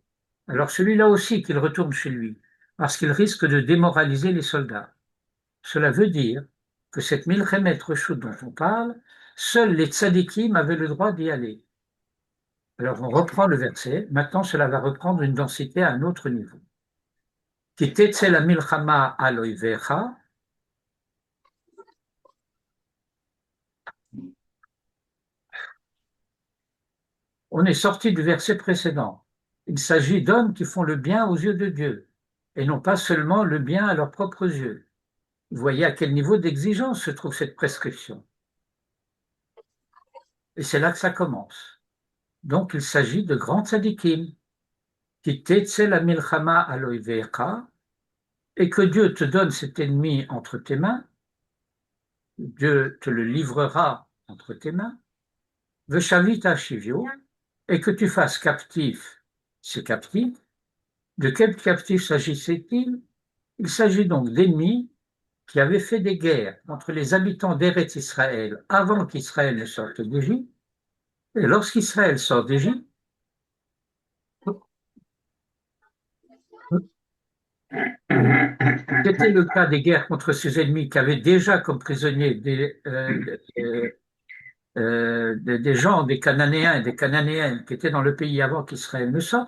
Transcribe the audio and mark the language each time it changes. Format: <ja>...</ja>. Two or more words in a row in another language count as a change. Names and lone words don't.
<fr>Alors celui-là aussi qu'il retourne chez lui, parce qu'il risque de démoraliser les soldats. Cela veut dire que cette</fr> <he>מלחמת רשות</he> <fr>dont on parle, seuls les tzadikim avaient le droit d'y aller. Alors on reprend le verset, maintenant cela va reprendre une densité à un autre niveau.</fr> <he>כי תצא המלחמה על אויביך,</he> <fr>on est sorti du verset précédent. Il s'agit d'hommes qui font le bien aux yeux de Dieu, et non pas seulement le bien à leurs propres yeux. Vous voyez à quel niveau d'exigence se trouve cette prescription. Et c'est là que ça commence. Donc il s'agit de grands tzadikim, qui</fr> <he>תצא המלחמה על אויביך,</he> <fr>et que Dieu te donne cet ennemi entre tes mains, Dieu te le livrera entre tes mains,</fr> <he>ושבית שביו,</he> <fr>et que tu fasses captif ces captifs. De quel captif s'agissait-il? Il s'agit donc d'ennemis qui avaient fait des guerres entre les habitants d'Eretz Israël avant qu'Israël ne sorte d'Égypte, et lorsqu'Israël sort d'Égypte, c'était le cas des guerres contre ces ennemis qui avaient déjà comme prisonniers des gens, des Cananéens et des Cananéennes qui étaient dans le pays avant qu'Israël ne sorte.</fr>